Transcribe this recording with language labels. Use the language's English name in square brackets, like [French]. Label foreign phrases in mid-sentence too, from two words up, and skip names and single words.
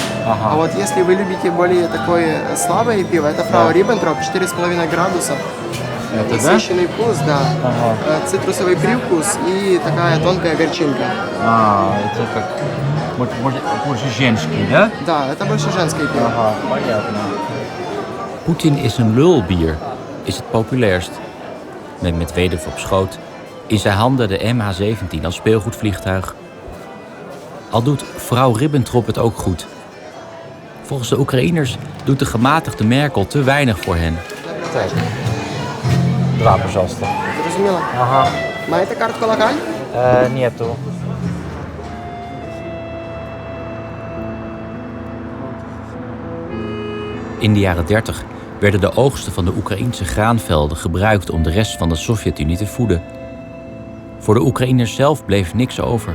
[Russian] А вот если вы любите более такое слабое пиво, это фрау Риббентроп, 4,5 градуса. Это насыщенный вкус, да. Цитрусовый привкус и такая тонкая горчинка. Это как больше женский, да? Да, это больше женское пиво. Понятно. [Dutch] Poetin is een lulbier, is het populairst. Met Medvedev op schoot. In zijn handen de MH17 als speelgoedvliegtuig. Al doet vrouw Ribbentrop het ook goed. Volgens de Oekraïners doet de gematigde Merkel te weinig voor hen. [Russian] 2, пожалуйста. [Ukrainian] Зрозуміло? Ага. Маєте картку локаль? [Russian] Нету. [Dutch] In de jaren 30 werden de oogsten van de Oekraïense graanvelden gebruikt om de rest van de Sovjet-Unie te voeden. Voor de Oekraïners zelf bleef niks over.